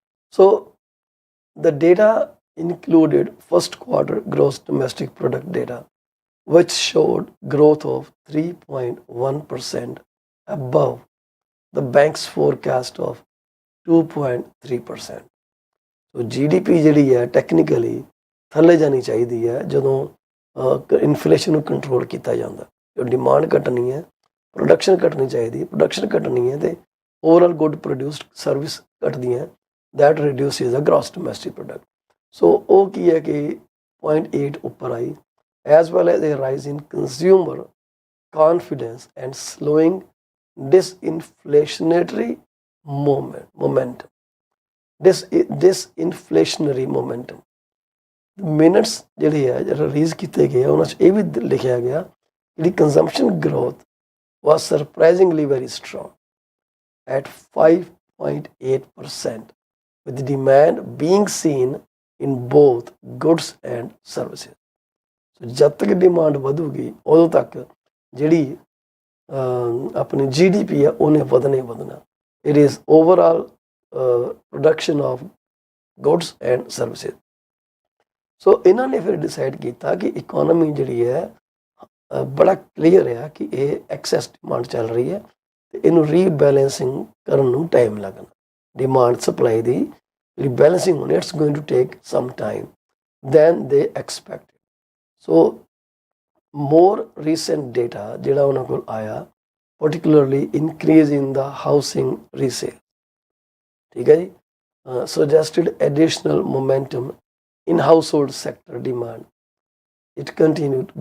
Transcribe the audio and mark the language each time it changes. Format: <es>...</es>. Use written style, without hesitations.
<en>So the data included first quarter gross domestic product data, which showed growth of 3.1% above the bank's forecast of 2.3%.</en> <pa>So GDP ਜਿਹੜੀ ਹੈ technically ਥੱਲੇ ਜਾਣੀ ਚਾਹੀਦੀ ਹੈ ਜਦੋਂ inflation ਨੂੰ ਕੰਟਰੋਲ ਕੀਤਾ ਜਾਂਦਾ। ਜੋ ਡਿਮਾਂਡ ਘਟਣੀ ਹੈ, ਪ੍ਰੋਡਕਸ਼ਨ ਘਟਣੀ ਚਾਹੀਦੀ ਹੈ, ਪ੍ਰੋਡਕਸ਼ਨ ਘਟਣੀ ਹੈ ਅਤੇ overall good produced service ਘਟਦੀਆਂ,</pa> <en>That reduces the gross domestic product.</en> <pa>ਸੋ ਉਹ ਕੀ ਹੈ ਕਿ 0.8 ਉੱਪਰ ਆਈ,</pa> <en>As well as a rise in consumer confidence and slowing disinflationary momentum. Disinflationary momentum.</en> <pa>Minutes ਜਿਹੜੇ ਹੈ ਰਿਲੀਜ਼ ਕੀਤੇ ਗਏ ਉਹਨਾਂ 'ਚ ਇਹ ਵੀ ਲਿਖਿਆ ਗਿਆ ਜਿਹੜੀ consumption growth</pa> <en>Was surprisingly very strong at 5.8% with demand being seen in both goods and services.</en> <pa>So ਜਦ ਤੱਕ ਡਿਮਾਂਡ ਵਧੂਗੀ ਉਦੋਂ ਤੱਕ ਜਿਹੜੀ ਆਪਣੀ GDP ਹੈ ਉਹਨੇ ਵਧਣਾ ਹੀ ਵਧਣਾ.</pa> <en>It is overall production of goods and services.</en> <pa>ਸੋ ਇਹਨਾਂ ਨੇ ਫਿਰ ਡਿਸਾਈਡ ਕੀਤਾ ਕਿ ਇਕੋਨਮੀ ਜਿਹੜੀ ਹੈ ਬੜਾ ਕਲੀਅਰ ਆ ਕਿ ਇਹ ਐਕਸੈਸ ਡਿਮਾਂਡ ਚੱਲ ਰਹੀ ਹੈ ਤੇ ਇਹਨੂੰ ਰੀਬੈਲੈਂਸਿੰਗ ਕਰਨ ਨੂੰ ਟਾਈਮ ਲੱਗਣਾ। ਡਿਮਾਂਡ ਸਪਲਾਈ ਦੀ ਰੀਬੈਲੈਂਸਿੰਗ ਹੋਣੀ,</pa> <en>It's going to take some time than they expected. So more recent data</en> <pa>ਜਿਹੜਾ ਉਹਨਾਂ ਕੋਲ ਆਇਆ,</pa> <en>particularly increase in the housing resale,</en> <hi>ठीक है जी,</hi> <en>suggested additional momentum in household sector demand. It continued.</en>